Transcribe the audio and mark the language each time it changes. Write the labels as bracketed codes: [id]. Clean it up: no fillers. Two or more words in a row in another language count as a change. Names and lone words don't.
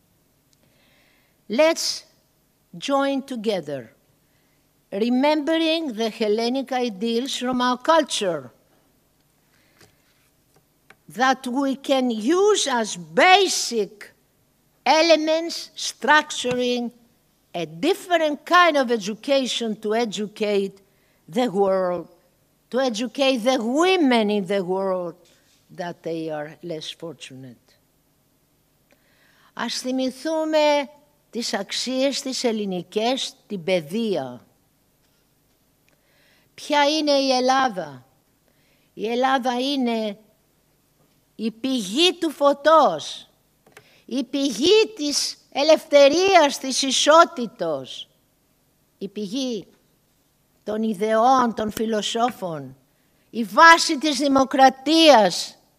[en] Let's join together, remembering the Hellenic ideals from our culture that we can use as basic elements structuring a different kind of education to educate the world, to educate the women in the world that they are less fortunate. [el] Ας θυμηθούμε τις αξίες της ελληνικές, την παιδεία. Ποια είναι η Ελλάδα? Η Ελλάδα είναι η πηγή του φωτός, η πηγή της ελευθερίας, της ισότητος, η πηγή των ιδεών, των φιλοσόφων, η βάση της δημοκρατίας,